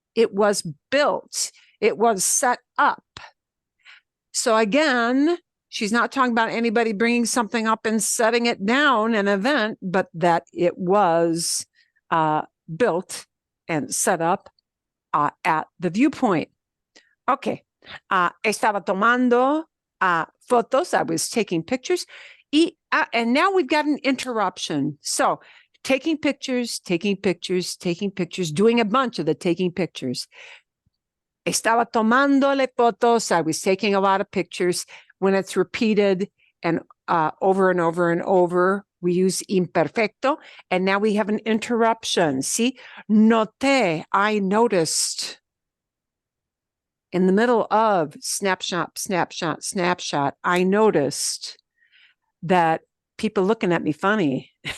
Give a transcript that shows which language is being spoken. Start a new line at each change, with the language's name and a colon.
English: It was built. It was set up. So again, she's not talking about anybody bringing something up and setting it down, an event, but that it was built and set up at the viewpoint. Okay.
Spanish: Estaba tomando fotos.
English: I was taking pictures. And now we've got an interruption. So taking pictures, doing a bunch of the taking pictures.
Spanish: Estaba tomándole fotos.
English: I was taking a lot of pictures. When it's repeated and over and over and over, we use imperfecto, and now we have an interruption. See, noté, I noticed. In the middle of snapshot, snapshot, snapshot, I noticed that people looking at me funny.